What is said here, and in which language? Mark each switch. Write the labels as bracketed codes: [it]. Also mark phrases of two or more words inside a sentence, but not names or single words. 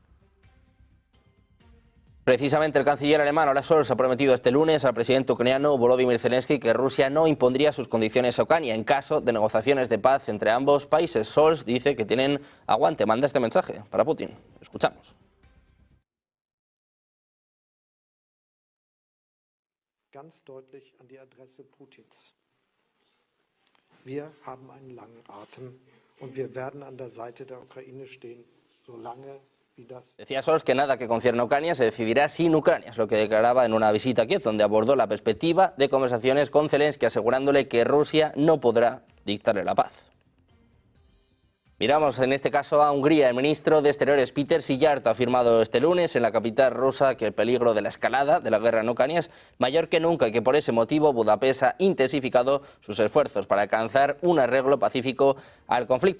[es] Precisamente el canciller alemán Olaf Scholz ha prometido este lunes al presidente ucraniano Volodymyr Zelensky que Rusia no impondría sus condiciones a Ucrania en caso de negociaciones de paz entre ambos países. Scholz dice que tienen aguante. Manda este mensaje para Putin. Escuchamos. [de] Ganz deutlich an die Adresse Putins. Wir haben einen langen Atem und wir werden an der Seite der Ukraine stehen, solange wie das. [es] Decía Scholz que nada que concierne a Ucrania se decidirá sin Ucrania, es lo que declaraba en una visita a Kiev, donde abordó la perspectiva de conversaciones con Zelensky, asegurándole que Rusia no podrá dictarle la paz. Miramos en este caso a Hungría. El ministro de Exteriores Péter Szijjártó ha afirmado este lunes en la capital rusa que el peligro de la escalada de la guerra en Ucrania es mayor que nunca y que por ese motivo Budapest ha intensificado sus esfuerzos para alcanzar un arreglo pacífico al conflicto.